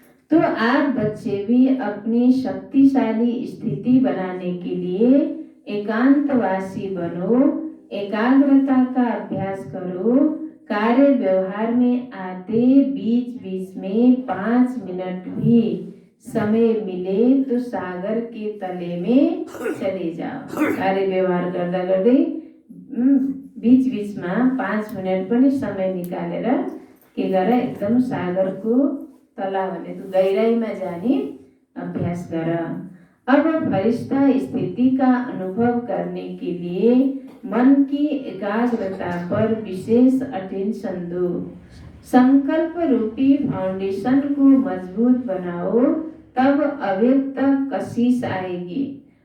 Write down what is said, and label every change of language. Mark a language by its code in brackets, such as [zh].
[hi] तो आप बच्चे भी अपनी शक्तिशाली स्थिति बनाने के लिए एकांतवासी बनो, एकाग्रता का अभ्यास करो। कार्य व्यवहार में आते बीच बीच में 5 मिनट भी समय मिले तो सागर के तले में चले जाओ। [ne] कार्य व्यवहार गर्दा गर्दै बीच बीचमा 5 मिनट पनि समय निकालेर के गर एकदम सागरको तला भनेको गहिराईमा जाने अभ्यास गर। [hi] अब फरिश्ता स्थिति का अनुभव करने के लिए मन की एकाग्रता पर विशेष अटेंशन दो। संकल्प रूपी फाउंडेशन को मजबूत बनाओ, तब अव्यक्त कशिश आएगी।